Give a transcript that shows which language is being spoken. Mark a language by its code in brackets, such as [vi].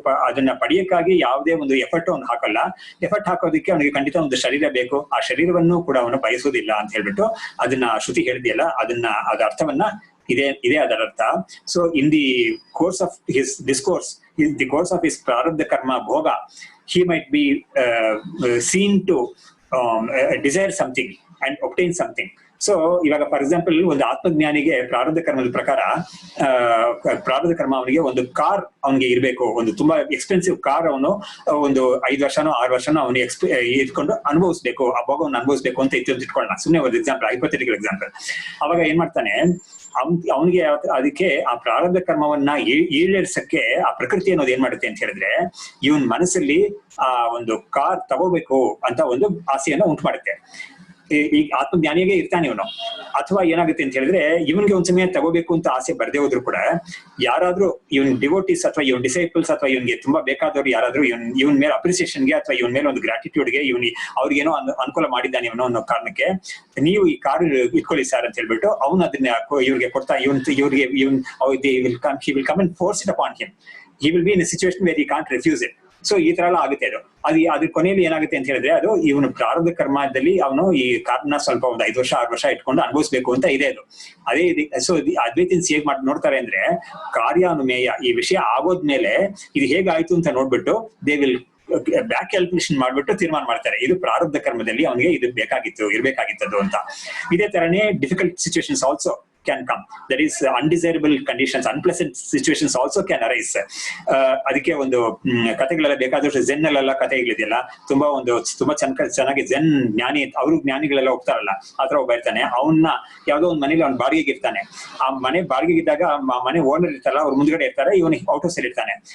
[kn] ಅದನ್ನ ಪಡೆಯಕ್ಕಾಗಿ ಯಾವುದೇ ಒಂದು ಎಫರ್ಟ್ ಅವನು ಹಾಕಲ್ಲ. ಎಫರ್ಟ್ ಹಾಕೋದಕ್ಕೆ ಅವನಿಗೆ ಖಂಡಿತ ಒಂದು ಶರೀರ ಬೇಕು, ಆ ಶರೀರವನ್ನು ಕೂಡ ಅವನು ಬಯಸೋದಿಲ್ಲ ಅಂತ ಹೇಳ್ಬಿಟ್ಟು ಅದನ್ನ ಶ್ರುತಿ ಹೇಳಿದೆಯಲ್ಲ, ಅದ ಅರ್ಥವನ್ನ ಇದೇ ಅದರ ಅರ್ಥ. [en] So in the course of his discourse, in the course of his prarabdha karma bhoga, he might be seen to desire something and obtain something. [kn] So ಇವಾಗ ಫಾರ್ ಎಕ್ಸಾಂಪಲ್ ಒಂದು ಆತ್ಮಜ್ಞಾನಿಗೆ ಪ್ರಾರಬ್ಧ ಕರ್ಮದ ಪ್ರಕಾರ ಪ್ರಾರಬ್ಧ ಕರ್ಮ ಅವನಿಗೆ ಒಂದು ಕಾರ್ ಅವನಿಗೆ ಇರಬೇಕು, ಒಂದು ತುಂಬಾ ಎಕ್ಸ್ಪೆನ್ಸಿವ್ ಕಾರ್ ಅವನು ಒಂದು 5 ವರ್ಷನೋ 6 ವರ್ಷನೋ ಅವನಿಗೆ ಇಟ್ಕೊಂಡು ಅನುಭವಿಸ್ಬೇಕು, ಆ ಭೋಗವನ್ನು ಅನುಭವಿಸ್ಬೇಕು ಅಂತ ಇಟ್ಕೊಳ್ಳೋಣ. ಸುಮ್ಮನೆ ಒಂದು ಎಕ್ಸಾಂಪಲ್, ಹೈಪೋಥೆಟಿಕಲ್ ಎಕ್ಸಾಂಪಲ್. ಅವಾಗ ಏನ್ ಮಾಡ್ತಾನೆ, ಅವನಿಗೆ ಅದಕ್ಕೆ ಆ ಪ್ರಾರಬ್ಧ ಕರ್ಮವನ್ನ ಈಡೇರಿಸಕ್ಕೆ ಆ ಪ್ರಕೃತಿ ಅನ್ನೋದು ಏನ್ ಮಾಡುತ್ತೆ ಅಂತ ಹೇಳಿದ್ರೆ ಇವನ್ ಮನಸ್ಸಲ್ಲಿ ಆ ಒಂದು ಕಾರ್ ತಗೋಬೇಕು ಅಂತ ಒಂದು ಆಸೆಯನ್ನ ಉಂಟು ಮಾಡುತ್ತೆ. ಈ ಆತ್ಮಜ್ಞಾನಿಗೆ ಇರ್ತಾನೆ ಇವನು. ಅಥವಾ ಏನಾಗುತ್ತೆ ಅಂತ ಹೇಳಿದ್ರೆ ಇವನ್ಗೆ ಒಂದ್ಸಮಯ ತಗೋಬೇಕು ಅಂತ ಆಸೆ ಬರ್ದೇ ಹೋದ್ರು ಕೂಡ ಯಾರಾದ್ರೂ ಇವನ್ ಡಿವೋಟೀಸ್ ಅಥವಾ ಇವನ್ ಡಿಸೈಪಲ್ಸ್ ಅಥವಾ ಇವನ್ಗೆ ತುಂಬಾ ಬೇಕಾದವ್ರು ಯಾರಾದ್ರೂ ಇವನ್ ಮೇಲೆ ಅಪ್ರಿಸಿಯೇಷನ್ಗೆ ಅಥವಾ ಇವನ್ ಮೇಲೆ ಒಂದು ಗ್ರಾಟಿಟ್ಯೂಡ್ಗೆ ಅವ್ರಿಗೇನೋ ಅನುಕೂಲ ಮಾಡಿದ್ದಾನೆ ಇವನು ಅನ್ನೋ ಕಾರಣಕ್ಕೆ ನೀವು ಈ ಕಾರ್ ಇಟ್ಕೊಳ್ಳಿ ಸರ್ ಅಂತ ಹೇಳ್ಬಿಟ್ಟು ಅವನು ಅದನ್ನ ಇವ್ರಿಗೆ ಕೊಡ್ತಾ ಇವ್ರಿಗೆ [en] he will come and force it upon him. He will be in a situation where he can't refuse it. [kn] So ಈ ತರ ಎಲ್ಲ ಆಗುತ್ತೆ. ಅದ್ರ ಕೊನೆಯಲ್ಲಿ ಏನಾಗುತ್ತೆ ಅಂತ ಹೇಳಿದ್ರೆ ಅದು ಇವನು ಪ್ರಾರಬ್ಧ ಕರ್ಮದಲ್ಲಿ ಅವನು ಈ ಕಾರ್ನ ಸ್ವಲ್ಪ ಒಂದು 5 ವರ್ಷ 6 ವರ್ಷ ಇಟ್ಕೊಂಡು ಅನುಭವಿಸ್ಬೇಕು ಅಂತ ಇದೆ ಅದು. ಅದೇ ಸೊ ಅದ್ವೈತನ್ಸ್ ಹೇಗ್ ನೋಡ್ತಾರೆ ಅಂದ್ರೆ ಕಾರ್ಯಾನುಮೇಯ, ಈ ವಿಷಯ ಆಗೋದ್ಮೇಲೆ ಇದು ಹೇಗಾಯ್ತು ಅಂತ ನೋಡ್ಬಿಟ್ಟು ದೇ ವಿಲ್ ಬ್ಯಾಕ್ ಕ್ಯಾಲ್ಕುಲೇಷನ್ ಮಾಡ್ಬಿಟ್ಟು ತೀರ್ಮಾನ ಮಾಡ್ತಾರೆ, ಇದು ಪ್ರಾರಬ್ಧ ಕರ್ಮದಲ್ಲಿ ಅವನಿಗೆ ಇದು ಇರ್ಬೇಕಾಗಿತ್ತದು ಅಂತ. ಇದೇ ತರನೇ [en] Difficult situations also can come. That is undesirable conditions, unpleasant situations also can arise. [kn] ಅದಕ್ಕೆ ಒಂದು ಕಥೆಗಳೆಲ್ಲ ಬೇಕಾದಷ್ಟು ಝೆನ್ ಅಲ್ಲೆಲ್ಲ ಕಥೆಗಳಿದೆಯಲ್ಲ, ತುಂಬಾ ಚೆನ್ನಾಗಿ ಝೆನ್ ಜ್ಞಾನಿ, ಅವರು ಜ್ಞಾನಿಗಳೆಲ್ಲ ಹೋಗ್ತಾರಲ್ಲ, ಆತರ ಒಬ್ಬ ಇರ್ತಾನೆ. ಅವನ್ನ ಯಾವ್ದೋ ಒಂದು ಮನೇಲಿ ಅವ್ನ ಬಾಡಿಗೆಗೆ ಇರ್ತಾನೆ. ಆ ಮನೆ ಬಾಡಿಗೆಗೆ ಇದ್ದಾಗ ಮನೆ ಓನರ್ ಇರ್ತಾರಲ್ಲ, ಅವ್ರ ಮುಂದ್ಗಡೆ ಇರ್ತಾರೆ, ಇವನು ಔಟ್ ಹೌಸ್ ಅಲ್ಲಿ ಇರ್ತಾನೆ.